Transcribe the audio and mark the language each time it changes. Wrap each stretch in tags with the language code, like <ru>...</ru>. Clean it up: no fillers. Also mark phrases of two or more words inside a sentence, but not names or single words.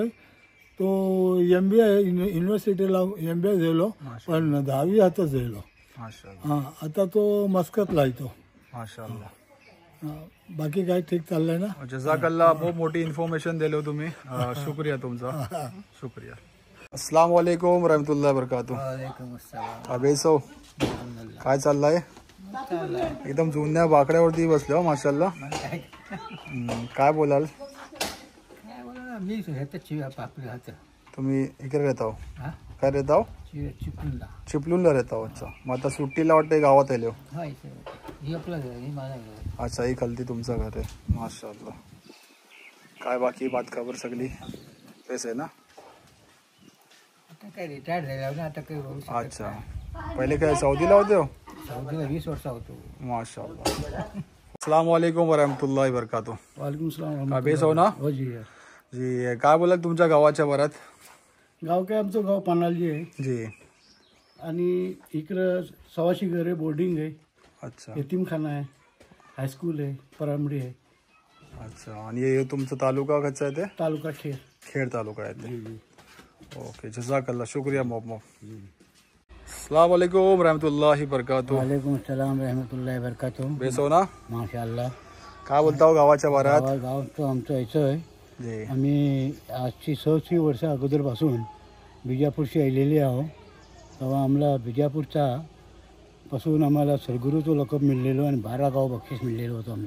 <mr>तो MBA युनिव्हर्सिटीला MBA झालो, पण 10वी हातच झालो. माशाल्लाह. आता तो मस्कतला येतो. माशाल्लाह. बाकी काय ठीक चाललंय ना. जजाकल्ला. बहुत मोठी इन्फॉर्मेशन दिले तुम्ही. शुक्रिया तुमचा. शुक्रिया.</mr> <ar>السلام عليكم ورحمة الله وبركاته.</ar> <mr>अबेसो काय चाललंय? एकदम जुन्या बाकड्यावरती बसले हो माशाल्लाह. काय बोलाल? तुम्ही इकडे रहता हो? काय रहता हो? चिपलूनला रहता हो. अच्छा, मग आता सुट्टीला वाटतं गावात आले हो? अच्छा, ही खालती तुमचं घर आहे. माशाल्लाह. काय बाकी बात खबर सगळी तेच आहे ना? रिटायर्ड झाला ना आता काही. अच्छा, पहिले काय सौदीला होते हो? सौदीला 20 वर्ष होतो. माशाल्लाह.</mr> <ar>السلام عليكم ورحمة الله وبركاته. وعليكم السلام.</ar> <mr>अबेस हो ना? हो जी. जी काय बोलाल तुमच्या गावाच्या बरात? गाव काय आमचं गाव पानालजी आहे. जी. आणि इकडं 100 घरे बोर्डिंग आहे. अच्छा यतीमखाना आहे, हायस्कूल आहे, परामडी आहे. अच्छा. आणि हे तुमचा तालुका कसा आहे? ते तालुका खेड. खेड तालुका आहे ते. ओके, जजाकल्ला. शुक्रिया मोहम्मद.</mr> <ar>السلام عليكم ورحمة الله وبركاته. وعليكم السلام ورحمة الله وبركاته.</ar> <mr>बेस हो ना? माशाअल्लाह. काय बोलता हो गावाच्या बरात? गाव तो आमचं यायचं आहे. जी. आम्ही आजची 100 वर्ष अगोदरपासून बिजापूरशी आलेली आहो. तेव्हा आम्हाला बिजापूरचा पासून आम्हाला सरगुरूचं लकब मिळलेलो आणि 12 गाव बक्षीस मिळलेलं होतं आम्हाला.</mr>